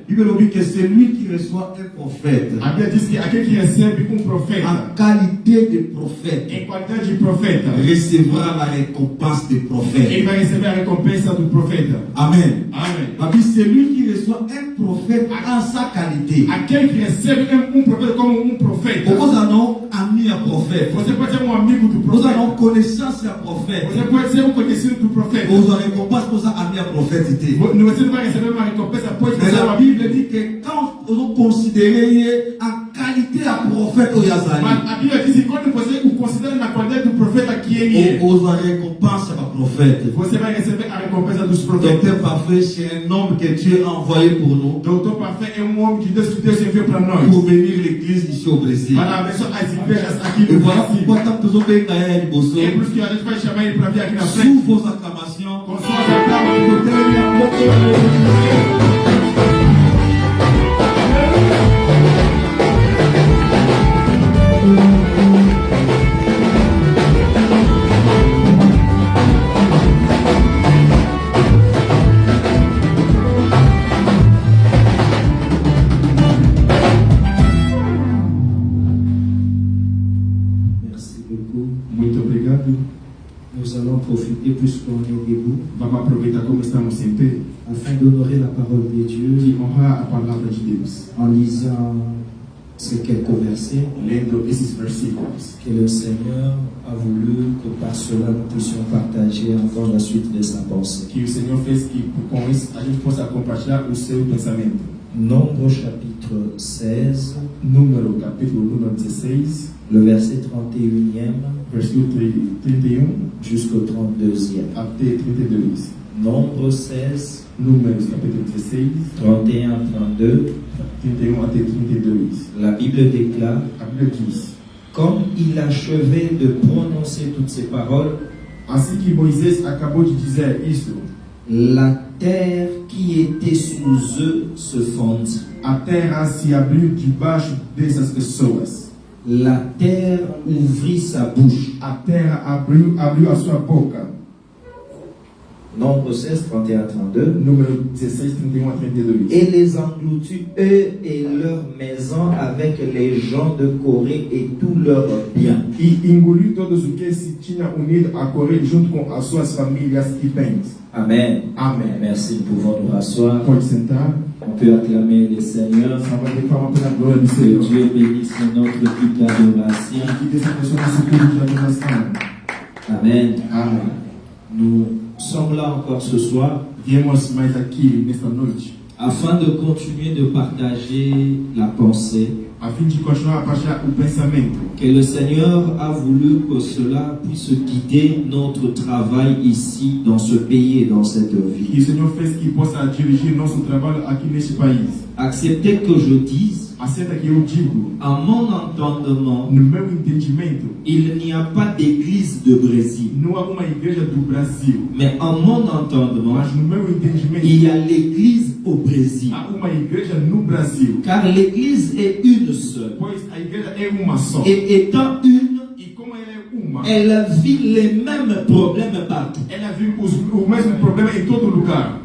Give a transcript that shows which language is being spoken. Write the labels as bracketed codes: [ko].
[fr] Bible dit que c'est lui qui reçoit un prophète [pt] A Bíblia diz que aquele que recebe profeta, [fr] en qualité de prophète [pt] em qualidade de profeta, [fr] recevra la récompense des prophètes. [pt] ele vai receber a recompensa do profeta. [fr] Amen. [pt] Amen. [fr] La Bible, c'est lui qui reçoit un prophète en sa qualité. [pt] Aquele que recebe profeta como profeta. [fr] Nous avons ami à prophète. [pt] Você pode ser amigo do [fr] Nous [pt] profeta. [fr] avons connaissance à prophète. [pt] Você pode ser conhecido do profeta. [fr] Nous avons récompense pour ça ami à prophète. [pt] Você não vai receber uma recompensa pois [fr] Mais [pt] você é [fr] la [pt] uma [fr] Bible dit que quand nous considérons en qualité à prophète au Yazali, [pt] Mas a Bíblia diz que quando você o considera na qualidade do profeta que ele é, [fr] nous avons récompense à prophète. [pt] você vai receber a recompensa dos profetas. [fr] Docteur parfait, c'est un homme que Dieu a envoyé pour nous [pt] Doutor Parfait é homem de Deus que Deus enviou para nós. [fr] pour venir l'église ici au Brésil. [pt] Para abençoar as igrejas aqui [fr] Et [pt] no [fr] voilà [pt] Brasil. [fr] pourquoi tant de bem [pt] É por isso que a gente vai chamar ele para vir aqui na frente. [fr] sous vos acclamations. [pt] Com suas aclamações. [fr] Merci beaucoup. [pt] Muito obrigado. [fr] Nous allons profiter puisqu'on est debout [pt] Vamos aproveitar como estamos em pé [fr] afin d'honorer la parole de [pt] e [fr] Dieu [pt] honrar a palavra de Deus. [fr] en lisant ces quelques versets [pt] Lendo esses versículos. [fr] que le Seigneur a voulu que par cela nous puissions partager encore la suite de sa pensée. [pt] Que o Senhor fez que com isso a gente possa compartilhar o seu pensamento. [fr] Nombre chapitre 16, [pt] Número, capítulo número 16, [fr] le verset 31e [pt] versículo 31 [fr] jusqu'au 32e. [pt] até 32. [fr] Nombre 16, [pt] Números, capítulo 16, [fr] 31 à 32, [pt] 31 até 32. [fr] la Bible déclare: [pt] A Bíblia diz: [fr] comme il achevait de prononcer toutes ces paroles, [pt] assim que Moisés acabou de dizer isso, [fr] la terre qui était sous eux se fondit. [pt] a terra se abriu debaixo dessas pessoas. [fr] La terre ouvrit sa bouche. [pt] A terra abriu a sua boca. [fr] Nombre 16, 31 à 32. [pt] Número 16, 31 a 32. [fr] Et les engloutit, eux et leurs maisons, avec les gens de Corée et tous leurs biens. [pt] E engoliu todos os que se tinham unido a Coré junto com as suas famílias e bens. [fr] Amen. [pt] Amen. [fr] Merci, nous pouvons nous rasseoir. [pt] Pode sentar. [fr] On peut acclamer le Seigneur. [pt] Salva de palmas pela glória do [fr] Que [pt] Senhor. [fr] Dieu bénisse notre culte d'adoration. [pt] Que Deus abençoe nosso culto de adoração. [fr] Amen. [pt] Amém. [fr] Nous sommes là encore ce soir [pt] Viemos mais aqui nesta noite [fr] afin de continuer de partager la pensée [pt] a fim de continuar a partilhar o pensamento. [fr] que le Seigneur a voulu que cela puisse guider notre travail ici, dans ce pays et dans cette [pt] E o [fr] vie. [pt] Senhor fez que possa dirigir nosso trabalho aqui neste país. [fr] Acceptez que je dise, [pt] Aceita que eu digo, [fr] à mon entendement, [pt] no meu entendimento, [fr] il n'y a pas d'église de Brésil. [pt] não há uma igreja do Brasil, [fr] Mais en mon entendement, [pt] mas no meu entendimento, [fr] il y a l'église au Brésil. [pt] há uma igreja no Brasil. [fr] Car l'église est une seule. [pt] Pois a igreja é uma só. [fr] Et étant une, [pt] E como ela é uma, [fr] elle vit les mêmes problèmes partout. [pt] ela vive o mesmo problema em todo lugar.